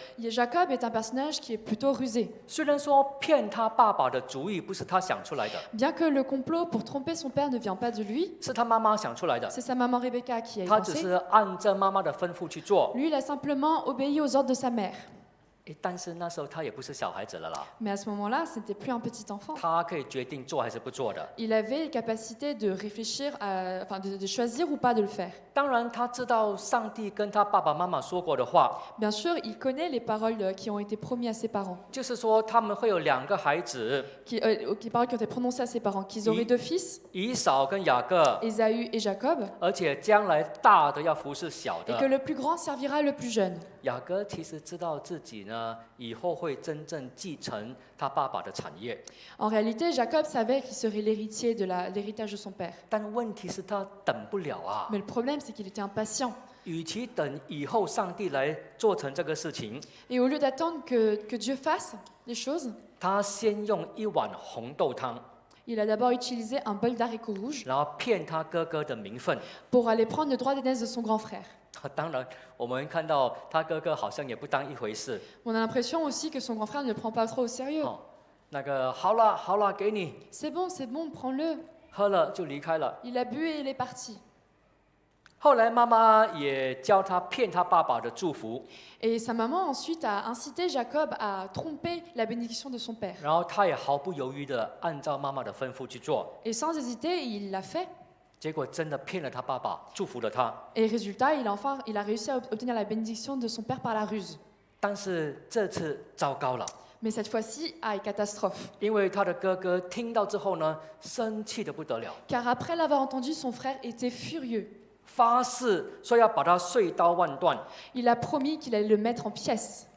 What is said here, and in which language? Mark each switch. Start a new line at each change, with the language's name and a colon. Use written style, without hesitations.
French: Jacob est un personnage qui est plutôt rusé.
Chinese: 虽然说骗他爸爸的主意不是他想出来的，
French: Bien que le complot pour tromper son père ne vient pas de lui,
Chinese: 是他妈妈想出来的，
French: c'est sa maman Rebecca qui a y
Chinese: 他只
French: pensé.
Chinese: 是按照妈妈的吩咐去做。
French: Lui, il a simplement obéi aux ordres de sa mère.
Chinese: 但是那时候他也不是小孩子了啦，
French: Mais à ce moment-là, ce n'était plus un petit enfant.
Chinese: 他可以决定做还是不做的。
French: Il avait les capacités de réfléchir, de choisir ou pas de le faire.
Chinese: 当然，他知道上帝跟他爸爸妈妈说过的话，
French: Bien sûr, il connaît les paroles qui ont été promises à ses parents,
Chinese: 就是说他们会有2个孩子，
French: les paroles qui ont été prononcées à ses parents, qu'ils auraient 2 fils,
Chinese: 以扫跟雅各，
French: Ésaü et Jacob,
Chinese: 而且将来大的要服侍小
French: et que le plus grand servira le plus jeune.
Chinese: 雅各其实知道自己呢呢，以后会真正继承他爸爸的产业。
French: En réalité, Jacob savait qu'il serait l'héritier de l'héritage de son père.
Chinese: 但问题是，他等不了啊。
French: Mais le problème, c'est qu'il était impatient.
Chinese: 与其等以后上帝来做成这个事情，
French: Et au lieu d'attendre que Dieu fasse les choses,
Chinese: 他先用一碗红豆汤，
French: il a d'abord utilisé un bol d'haricots rouges
Chinese: 然后骗他哥哥的名分。
French: pour aller prendre le droit d'aînesse de son grand frère.
Chinese: 当然，我们看到他哥哥好像也不当一回事。
French: On a l'impression aussi que son grand frère ne le prend pas trop au sérieux.
Chinese: 哦，那个好了好了，给你
French: C'est bon, prends-le.
Chinese: 喝了就离开了。
French: Il a bu et il est parti.
Chinese: 后来妈妈也教他骗他爸爸的祝福，
French: Et sa maman ensuite a incité Jacob à tromper la bénédiction de son père.
Chinese: 然后他也毫不犹豫的按照妈妈的吩咐去做，
French: Et sans hésiter, il l'a fait.
Chinese: 结果真的骗了他爸爸，祝福了他。
French: Et résultat, il a réussi à obtenir la bénédiction de son père par la ruse.
Chinese: 但是这次糟糕了，
French: Mais cette fois-ci, aïe, catastrophe.
Chinese: 因为他的哥哥听到之后呢，生气的不得了，
French: Car après l'avoir entendu, son frère était furieux.
Chinese: 发誓说要把他碎刀万段。
French: Il a promis qu'il allait le mettre en pièces.